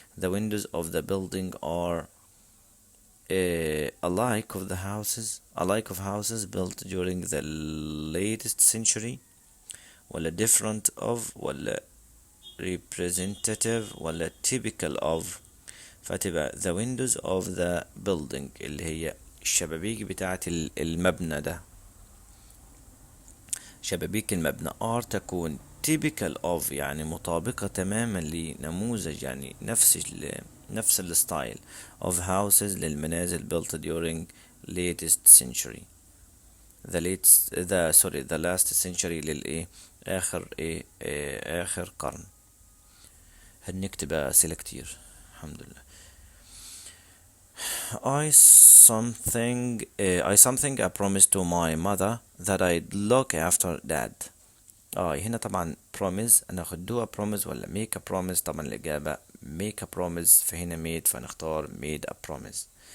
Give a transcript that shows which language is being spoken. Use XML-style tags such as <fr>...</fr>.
<en>The windows of the building are alike of houses built during the latest century</en> <ar>ولا</ar> <en>different of ولا representative ولا typical of.</en> <ar>فتبقى</ar> <en>the windows of the building</en> <ar>اللي هي الشبابيك بتاعة المبنى ده شبابيك المبنى</ar> <en>are</en> <ar>تكون</ar> <en>typical of</en> <ar>يعني مطابقة تماما لنموذج يعني نفس الستايل</ar> <en>of houses</en> <ar>للمنازل</ar> <en>built during latest century the last century</en> <ar>للإيه آخر قرن. هنكتب أسئلة كتير الحمد لله.</ar> <en>I something I promised to my mother that I'd look after dad.</en> <ar>هنا طبعا promise هناخد</ar> <en>do a promise</en> <ar>ولا</ar> <en>make a promise.</en> <ar>طبعا الإجابة</ar> <en>make a promise</en> <ar>فهنا made فنختار</ar> <en>made a promise.</en>